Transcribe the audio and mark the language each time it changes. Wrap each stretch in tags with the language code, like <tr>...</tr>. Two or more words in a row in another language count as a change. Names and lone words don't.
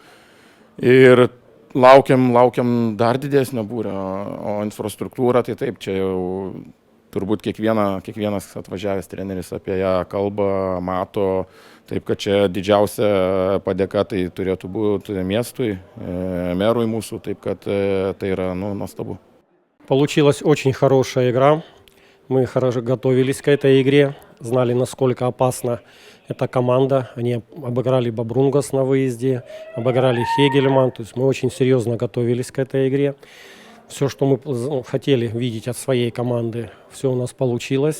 <lt>Ir laukiam dar didesnio būrio, o infrastruktūra, tai taip, čia jau turbūt kiekvienas atvažiavęs treneris apie ją kalba, mato, taip kad čia didžiausia padėka tai turėtų būti miestui, merui mūsų, taip kad tai yra nuostabu.</lt> <ru>Получилась очень хорошая игра. Мы хорошо готовились к этой игре, знали, насколько опасна эта команда. Они обыграли Бобрунгас на выезде, обыграли Хегельман, то есть мы очень серьезно готовились к этой игре. Все, что мы хотели видеть от своей команды, все у нас получилось.</ru>